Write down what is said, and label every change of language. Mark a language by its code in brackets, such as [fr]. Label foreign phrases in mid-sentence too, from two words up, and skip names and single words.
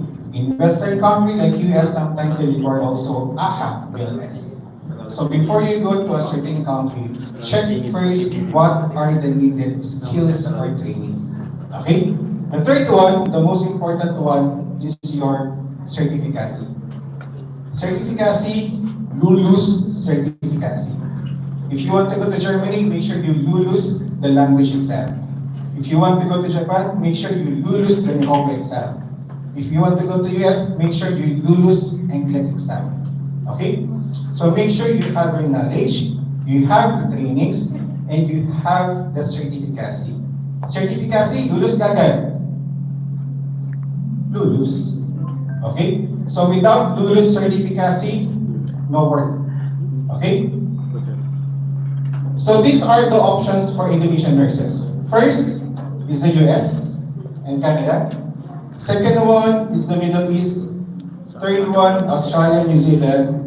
[en] In Western country like US, sometimes they require also AHA BLS. So before you go to a certain country, check first what are the needed skills for training. Okay? The third one, the most important one, is your certificacy. Certificacy, LULUS certificacy. If you want to go to Germany, make sure you LULUS the language exam. If you want to go to Japan, make sure you LULUS the Nihongo exam. If you want to go to US, make sure you LULUS NCLEX exam. Okay? So make sure you have your knowledge, you have the trainings, and you have the certificacy. Certificacy, LULUS kagad. LULUS. Okay? So without LULUS certificacy, no work. Okay? So these are the options for Indonesian nurses. First is the US and Canada. Second one is the Middle East. Third one, Australia, New Zealand.